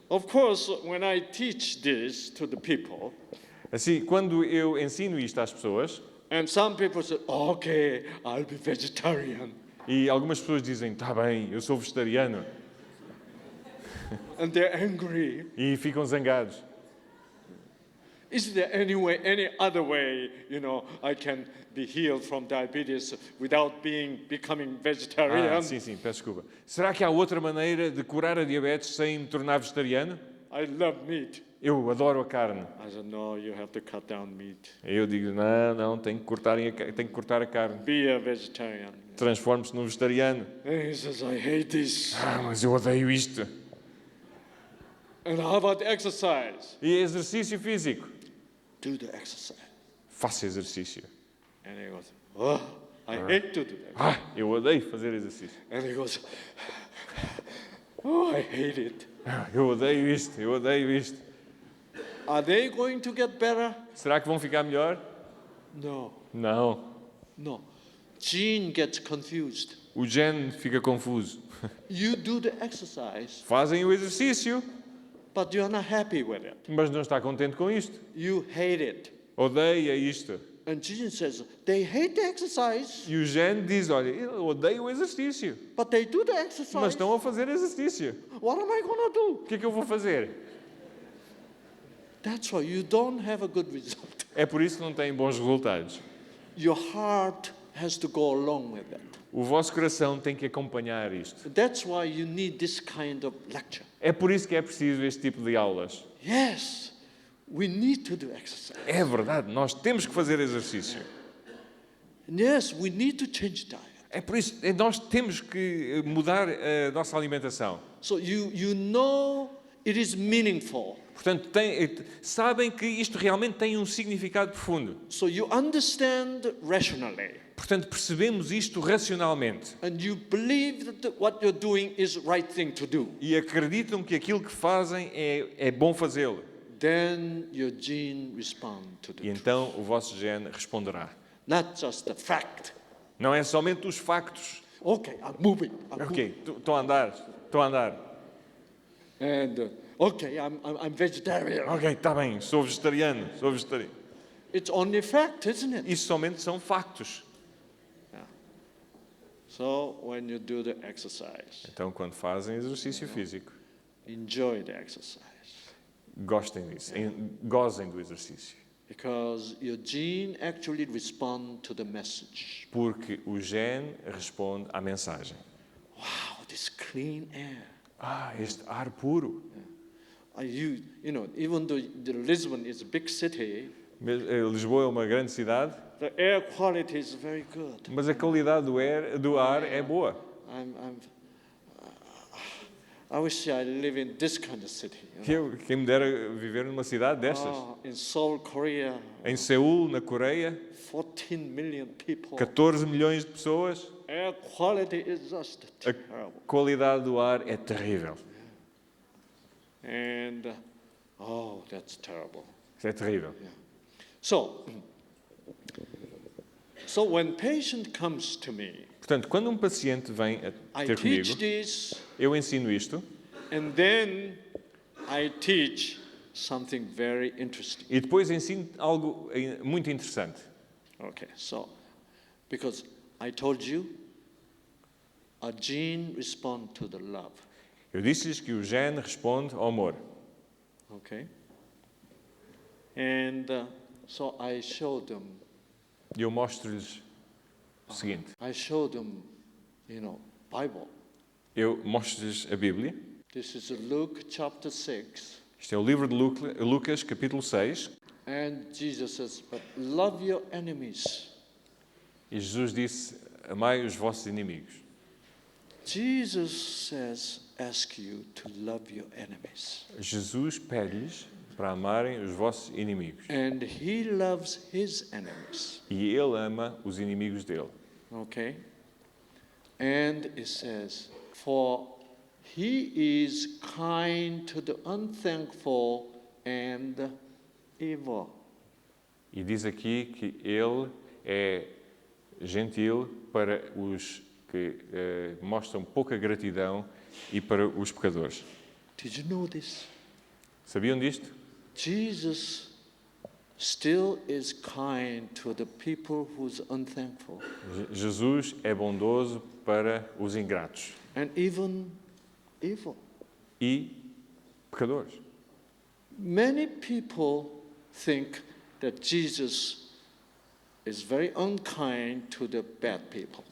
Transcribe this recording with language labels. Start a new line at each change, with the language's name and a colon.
English: Of course, when I teach this to the people,
Portuguese: Assim, quando eu ensino isto às pessoas,
English: and some people say, okay, I'll be vegetarian.
Portuguese: e algumas pessoas dizem, está bem, eu sou vegetariano,
English: And they're angry.
Portuguese: e ficam zangados.
English: Is there any other way, I can be healed from diabetes without becoming vegetarian?
Portuguese: Sim, peço desculpa. Será que há outra maneira de curar a diabetes sem me tornar vegetariano?
English: I love meat.
Portuguese: Eu adoro a carne.
English: I said, no, you have to cut down meat.
Portuguese: Eu digo, não, tenho que cortar a carne.
English: Be a vegetarian.
Portuguese: Transforme-se num vegetariano.
English: And he says, I hate this.
Portuguese: Mas eu odeio isto.
English: And how about exercise?
Portuguese: E exercício físico?
English: Do the exercise.
Portuguese: Faça exercício.
English: And he goes, oh, I hate to do that.
Portuguese: Eu odeio fazer exercício.
English: And he goes, oh, I hate it.
Portuguese: Eu odeio isto.
English: Are they going to get better?
Portuguese: Será que vão ficar melhor?
English: No.
Portuguese: Não.
English: Gene gets confused.
Portuguese: O gene fica confuso.
English: You do the exercise,
Portuguese: Fazem o exercício,
English: but you're not happy with it.
Portuguese: mas não está contente com isto.
English: You hate it.
Portuguese: Odeia isto.
English: And gene says, they hate the exercise,
Portuguese: E o gene diz, olha, eu odeio o exercício,
English: but they do the
Portuguese: mas
English: exercise.
Portuguese: estão a fazer exercício.
English: What am I going to do?
Portuguese: O que é que eu vou fazer?
English: That's why you don't have a good result.
Portuguese: É por isso que não têm bons resultados.
English: Your heart has to go along with it.
Portuguese: O vosso coração tem que acompanhar isto.
English: That's why you need this kind of lecture.
Portuguese: É por isso que é preciso este tipo de aulas.
English: Yes, we need to do exercise.
Portuguese: É verdade, nós temos que fazer exercício.
English: And yes, we need to change diet.
Portuguese: É por isso, nós temos que mudar a nossa alimentação.
English: So you know it is meaningful.
Portuguese: Portanto, sabem que isto realmente tem um significado profundo.
English: So you understand rationally.
Portuguese: Portanto, percebemos isto racionalmente.
English: And you believe that what you're doing is the right thing to do.
Portuguese: E acreditam que aquilo que fazem é bom fazê-lo.
English: Then your gene respond to the
Portuguese: E então o vosso gene responderá.
English: Not just the fact.
Portuguese: Não é somente os factos.
English: Okay, I'm moving.
Portuguese: Ok, estou a andar.
English: And okay, I'm vegetarian.
Portuguese: Ok, está bem, sou vegetariano.
English: It's only fact, isn't it?
Portuguese: Isso somente são factos.
English: So when you do the exercise,
Portuguese: Então, quando fazem exercício físico,
English: enjoy the exercise.
Portuguese: gostem disso, gozem do exercício.
English: Because your gene actually respond to the message.
Portuguese: Porque o gene responde à mensagem.
English: Wow, this clean air.
Portuguese: Este ar puro.
English: You know, even though Lisbon is a big city,
Portuguese: Lisboa é uma grande cidade,
English: the air quality is very good.
Portuguese: mas a qualidade do ar é boa.
English: I wish I live in this kind of city. You know?
Portuguese: Quem me dera viver numa cidade destas.
English: In Seoul, Korea,
Portuguese: Em Seul, na Coreia,
English: 14 million people.
Portuguese: 14 milhões de pessoas.
English: Air quality is just
Portuguese: A
English: terrible.
Portuguese: qualidade do ar é terrível.
English: And, that's terrible.
Portuguese: Isso é terrível.
English: So when patient comes to me,
Portuguese: Portanto, quando um paciente vem a
English: I
Portuguese: ter comigo,
English: teach this,
Portuguese: eu ensino isto
English: and then I teach something very interesting.
Portuguese: e depois ensino algo muito interessante.
English: Okay, so because I told you, a gene responds to the love.
Portuguese: Eu disse-lhes que o gene responde ao amor.
English: Okay, and so I showed them.
Portuguese: E eu mostro-lhes o seguinte.
English: I showed them, Bible.
Portuguese: Eu mostro-lhes a Bíblia.
English: This is Luke chapter 6.
Portuguese: Isto é o livro de Lucas, capítulo 6.
English: And Jesus says, but love your enemies.
Portuguese: E Jesus disse, amai os vossos inimigos.
English: Jesus says, ask you to love your enemies.
Portuguese: Jesus pede-lhes para amarem os vossos inimigos.
English: And he loves his enemies. E ele ama os inimigos dele. Okay? And it says, for he is kind to the unthankful and evil.
Portuguese: E diz aqui que ele é gentil para os que mostram pouca gratidão e para os pecadores.
English: Did you know this?
Portuguese: Sabiam disto?
English: Jesus still is kind to the people who's unthankful.
Portuguese: Jesus é bondoso para os ingratos
English: And even evil.
Portuguese: e pecadores.
English: Many people think that Jesus is very unkind to the bad people.